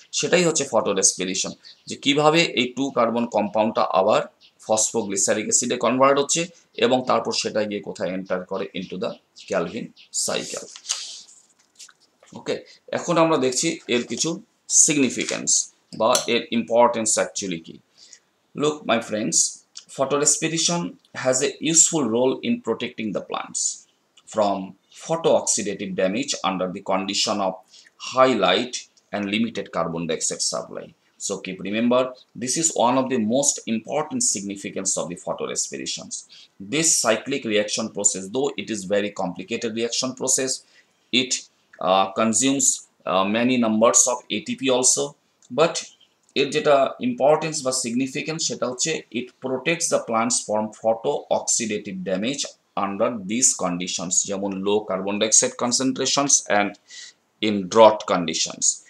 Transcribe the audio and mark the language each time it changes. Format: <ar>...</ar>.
<bn>সেটাই হচ্ছে ফটোরেসপিরেশন, যে কিভাবে এই 2 কার্বন কম্পাউন্ডটা আবার ফসফোগ্লিসারিক অ্যাসিডে কনভার্ট হচ্ছে এবং তারপর সেটা গিয়ে কোথায় এন্টার করে</bn> <en>Into the Calvin cycle.</en> <bn>ওকে, এখন আমরা দেখছি এর কিছু সিগনিফিক্যান্স বা এর ইম্পর্টেন্স অ্যাকচুয়ালি কি।</bn> <en>Look, my friends, photorespiration has a useful role in protecting the plants from photooxidative damage under the condition of high light and limited carbon dioxide supply. So keep remember, this is one of the most important significance of the photorespirations. This cyclic reaction process, though it is very complicated reaction process, it consumes many numbers of ATP also, but</en> <bn>এর যেটা importance বা significance সেটা হচ্ছে</bn> <en>It protects the plants from photo oxidative damage under this conditions, যেমন low carbon dioxide concentrations and in drought conditions.</en>